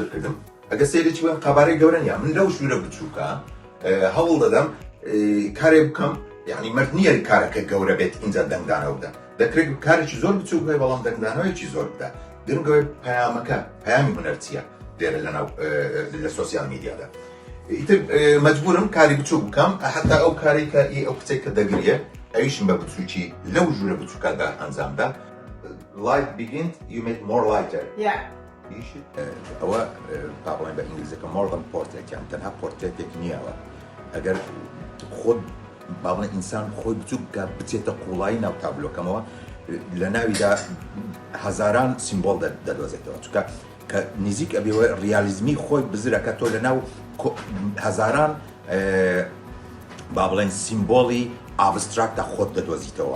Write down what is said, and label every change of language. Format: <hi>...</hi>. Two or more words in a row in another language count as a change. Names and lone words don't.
<ckb>کردم ئەگە سەیرێکی بن قەبارەی گەورە نیە من لەو ژوورە بچووکە هەوڵ دەدەم کارێ بکەم یعنی مرد نییە کارەکە گەورە بێت اینجا دەنگدانەوە بدە دەکرێت کارێکی زۆر بچووک بێ بەڵام دەنگدانەوەیکی زۆر بدە گرنگەوەی پەیامەکە پەیامی هونەر چییە لێرە لە</ckb> <en>social media</en> <ckb>ئیتر مەجبورم کاری بچوو بکەم حتا ئەو کاری کە ئەو کچێک کە دەگریە ئەویشم بە بچووکی لەو ژوورە بچووکەدا ئەنجامدا.</ckb> <en>Light begins, you make more lighter. Yeah.</en> <ckb>ئەوە تا بڵێن بە ئینگلیزەکە</ckb> <en>modern portrait</en> <ckb>تەنها پۆرتێتێک نییەوە ئەگەر خۆت با بڵێن ئینسان خۆی بچووکە بچێتە قوڵایی ناو تابلۆکەمەوە لە ناویدا هەزاران سیمبۆڵ دەدۆزێتەوە چونکە کە نزیک ئەبێەوە ریالیزمی خۆی بزرەکە تۆ لە ناو هەزاران با بڵێن سیمبۆڵی ئابستراکتە خۆت دەدۆزیتەوە.</ckb>